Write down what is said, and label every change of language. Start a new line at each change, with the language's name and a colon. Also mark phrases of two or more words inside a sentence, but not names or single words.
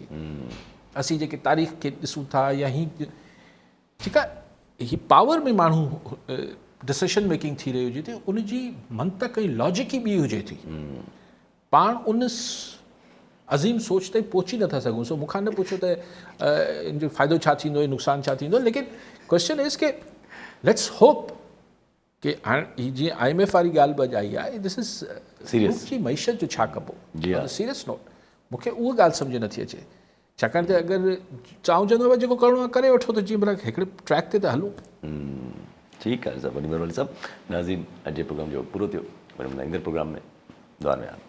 Sindhi: असीं जेके तारीख़ खे ॾिसूं था या ठीकु आहे, हीअ पावर में माण्हू
English: decision making
Sindhi: थी रही हुजे थी, उनजी मंतक ऐं लॉजिक ई ॿी हुजे थी। पाण उन अज़ीम सोच ताईं पहुची नथा सघूं। सो मूंखां न पुछो त इन जो फ़ाइदो छा थींदो, नुक़सानु छा थींदो, लेकिन
English: question is
Sindhi: के
English: let's hope
Sindhi: कि हाणे जीअं IMF वारी ॻाल्हि बि आई आहे,
English: this is serious
Sindhi: जी मईशत जो छा कबो,
English: serious note.
Sindhi: मूंखे उहा ॻाल्हि सम्झ नथी अचे, छाकाणि त अगरि चवंदो आहे जेको करिणो आहे करे वठो, त जीअं भला हिकिड़े ट्रैक ते त हलूं। ठीकु आहे साहब, वॾी महिरबानी साहब। नाज़रीन, अॼु जे प्रोग्राम जो पूरो थियो, वरी ईंदड़ प्रोग्राम में दुआ में